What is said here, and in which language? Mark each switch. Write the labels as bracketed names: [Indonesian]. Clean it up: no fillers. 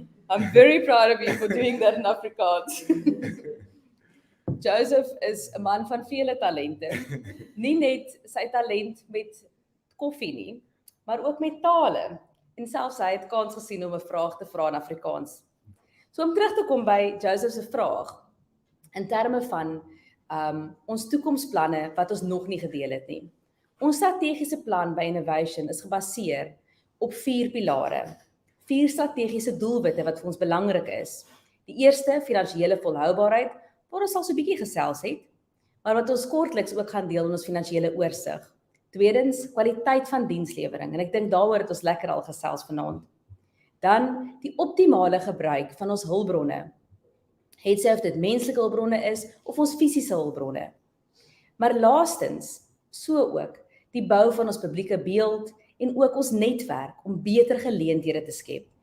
[English] I'm very proud of you for doing that in Afrikaans. [Afrikaans] Joseph is 'n man van vele talente. Nie net sy talent met koffie nie, maar ook met tale. En selfs hy het kans gesien om 'n vraag te vra in Afrikaans. So om terug te kom by Joseph se vraag, in terme van ons toekomsplanne wat ons nog nie gedeel het nie. Ons strategiese plan by Innovation is gebaseer op 4 pilare. 4 strategiese doelwitte wat vir ons belangrik is. Die eerste, finansiële volhoubaarheid, waar ons al so 'n bietjie gesels het, maar wat ons kortliks ook gaan deel in ons finansiële oorsig. Tweedens, kwaliteit van dienslewering, en ek dink daaroor het ons lekker al gesels vanaand. Dan, die optimale gebruik van ons hulpbronne. Het sy of dit menslike hulpbronne is, of ons fisiese hulpbronne. Maar laastens, so ook, die bou van ons publieke beeld, en ook ons netwerk om beter geleenthede te skep.